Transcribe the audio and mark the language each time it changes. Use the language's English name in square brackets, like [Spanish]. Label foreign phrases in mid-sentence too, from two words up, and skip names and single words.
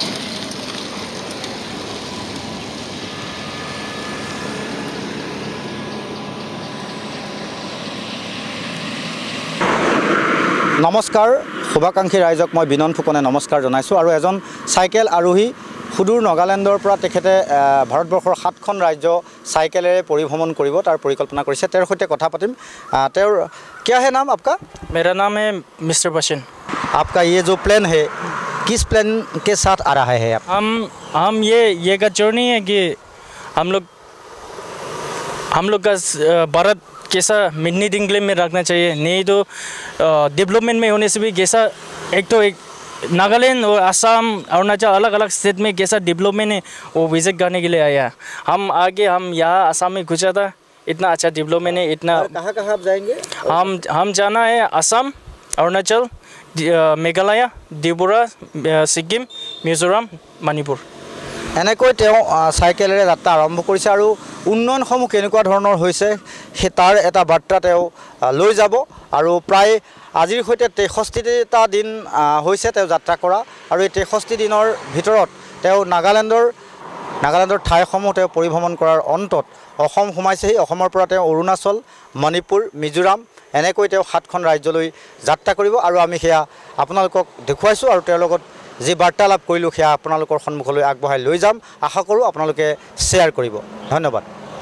[Assamese] নমস্কাৰ শুভাকাংক্ষী ৰাইজক মই বিনন ফুকনে নমস্কাৰ জনাইছোঁ আৰু এজন চাইকেল আৰোহী সুদূৰ নাগালেণ্ডৰ পৰা তেখেতে ভাৰতবৰ্ষৰ 7খন ৰাজ্য চাইকেলেৰে পৰিভ্ৰমণ কৰিব তাৰ পৰিকল্পনা কৰিছে তেওঁৰ সৈতে কথা পাতিম তেওঁৰ [Hindi] क्या है नाम आपका मेरा नाम है मिस्टर बशन आपका ये जो प्लान है किस प्लान के साथ आ रहा है आप हम ये का जर्नी है कि हम लोग का भारत कैसा मिनी डिंगले में रखना चाहिए नहीं तो डेवलपमेंट में होने से भी कैसा एक नागालैंड और असम अरुणाचल अलग अलग स्टेट में कैसा डेवलपमेंट है वो विजिट करने के लिए आया हम यहाँ असम में घुसा था इतना अच्छा डेवलपमेंट है इतना कहाँ आप जाएंगे हम जाना है असम अरुणाचल मेघालय त्रिपुरा सिक्किम मिजोराम मणिपुर [Assamese] এনেকৈ তেওঁ সাইকেলেৰে যাত্ৰা আৰম্ভ কৰিছে আৰু উন্নয়নসমূহ কেনেকুৱা ধৰণৰ হৈছে সেই তাৰ এটা বাৰ্তা তেওঁ লৈ যাব আৰু প্ৰায় আজিৰ সৈতে 63টা দিন হৈছে তেওঁ যাত্ৰা কৰা আৰু এই 63 দিনৰ ভিতৰত তেওঁ নাগালেণ্ডৰ ঠাইসমূহ তেওঁ পৰিভ্ৰমণ কৰাৰ অন্তত অসম সোমাইছেহি অসমৰ পৰা তেওঁ অৰুণাচল মণিপুৰ মিজোৰাম এনেকৈ তেওঁ 7খন ৰাজ্যলৈ যাত্ৰা কৰিব আৰু আমি সেয়া আপোনালোকক দেখুৱাইছোঁ আৰু তেওঁৰ লগত যি বাৰ্তালাপ কৰিলোঁ সেয়া আপোনালোকৰ সন্মুখলৈ আগবঢ়াই লৈ যাম আশা কৰোঁ আপোনালোকে শ্বেয়াৰ কৰিব ধন্যবাদ